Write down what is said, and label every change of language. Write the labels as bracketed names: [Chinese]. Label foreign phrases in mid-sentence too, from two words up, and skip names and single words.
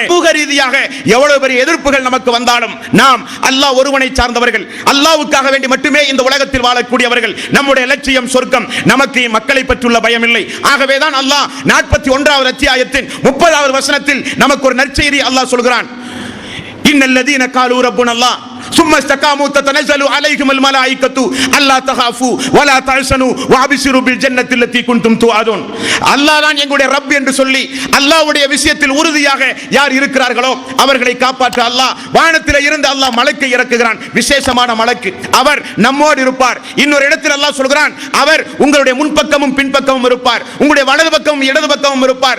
[Tamil] சமூக ரீதியாக எவ்வளவு பெரிய எதிர்ப்புகள் நமக்கு வந்தாலும் நாம் அல்லாஹ் ஒருவனை சார்ந்தவர்கள், அல்லாஹ்வுக்காக வேண்டி மட்டுமே இந்த உலகத்தில் வாழக்கூடியவர்கள். நம்முடைய லட்சியம் சொர்க்கம், நமக்கு மக்களை பற்றியுள்ள பயம் இல்லை. ஆகவேதான் அல்லாஹ் 41வது அத்தியாயத்தின் 30வது வசனத்தில் நமக்கு ஒரு நற்செய்தி அல்லாஹ் சொல்கிறான். [Arabic] إن الذين قالوا ربنا الله ثم استقاموا تتنزل عليهم الملائكة ألا تخافوا ولا تحزنوا وابشروا بالجنة التي كنتم توعدون. [Tamil] அல்லாஹ் தான் எங்களுடைய ரப் என்று சொல்லி அல்லாஹ்வுடைய விஷயத்தில் உறுதியாக யார் இருக்கிறார்களோ அவர்களை காப்பாற்ற அல்லாஹ் வானத்தில் இருந்து அல்லாஹ் மலக்கை இறக்குகிறான், விசேஷமான மலக்கு. அவர் நம்மோடு இருப்பார். இன்னொரு இடத்தில் அல்லாஹ் சொல்கிறான், அவர் உங்களுடைய முன்பக்கமும் பின்பக்கமும் இருப்பார், உங்களுடைய வலது பக்கமும் இடது பக்கமும் இருப்பார்.